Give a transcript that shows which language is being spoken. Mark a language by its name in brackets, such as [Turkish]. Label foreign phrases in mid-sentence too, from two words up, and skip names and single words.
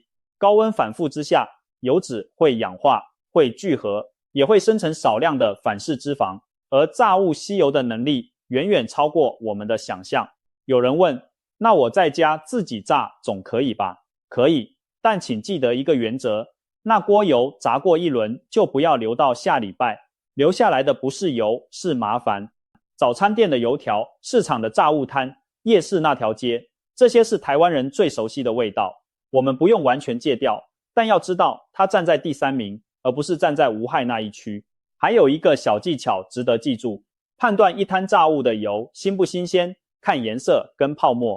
[Chinese] 高溫反復之下，油脂會氧化，會聚合，也會生成少量的反式脂肪，而炸物吸油的能力遠遠超過我們的想象。有人問，那我在家自己炸總可以吧？可以，但請記得一個原則，那鍋油炸過一輪就不要留到下禮拜，留下來的不是油，是麻煩。早餐店的油條，市場的炸物攤，夜市那條街，這些是台灣人最熟悉的味道。我們不用完全戒掉，但要知道它站在第3名，而不是站在無害那一區。還有一個小技巧值得記住，判斷一攤炸物的油新不新鮮，看顏色跟泡沫。